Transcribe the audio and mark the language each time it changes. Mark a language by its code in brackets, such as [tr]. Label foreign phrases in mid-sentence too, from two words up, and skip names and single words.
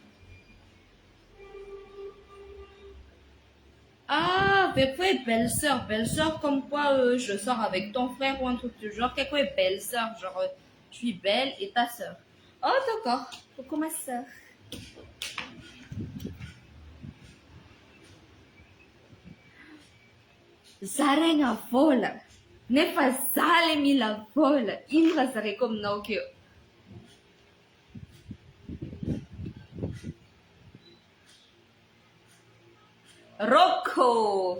[fr] Ah, Vepwe, belle-sœur. Belle-sœur, comme quoi je sors avec ton frère ou un truc du genre. Qu'est-ce que belle-sœur? Genre, je suis belle et ta sœur. Oh, d'accord. Coucou ma sœur. [mg] Zarenga vola. Nefa zale mila vola. Indra zare comme Naokio. Rocco.